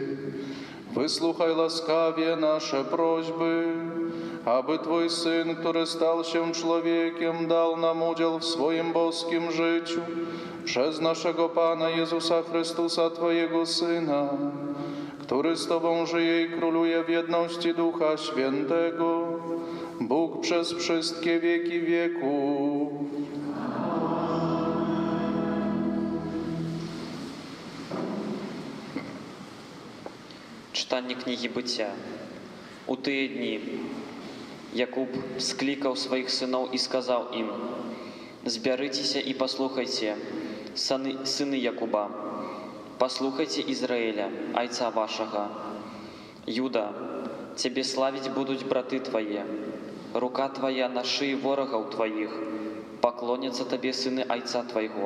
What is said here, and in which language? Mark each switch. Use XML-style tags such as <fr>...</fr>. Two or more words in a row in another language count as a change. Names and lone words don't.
<pl>Wysłuchaj łaskawie nasze prośby, aby Twój Syn, który stał się człowiekiem, dał nam udział w swoim boskim życiu przez naszego Pana Jezusa Chrystusa, Twojego Syna, który z Tobą żyje i króluje w jedności Ducha Świętego, Bóg przez wszystkie wieki wieków.</pl> <uk>Читання книги Буття.</uk> <be>У тыя дні Якуб склікаў сваіх сыноў і сказаў ім: «Збярыцеся і паслухайце, сыны Якуба, паслухайце Ізраіля, айца вашага. Юда, цябе славіць будуць браты твае, рука твая на шыі ворагаў тваіх, паклоняцца табе сыны айца твайго.</be>